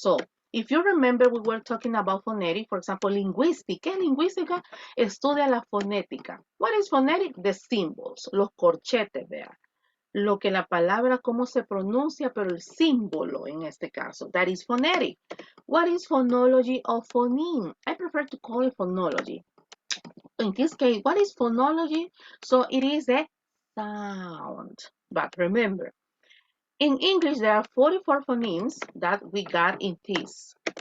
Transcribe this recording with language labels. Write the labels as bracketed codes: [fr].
[en] So, if you remember, we were talking about phonetic, for example, lingüística. [es] Lingüística estudia la fonética. [en] What is phonetic? The symbols, [es] los corchetes, vea. Lo que la palabra, cómo se pronuncia, pero el símbolo en este caso. [en] That is phonetic. What is phonology or phoneme? I prefer to call it phonology. In this case, what is phonology? So it is a sound. But remember, in English, there are 44 phonemes that we got in this.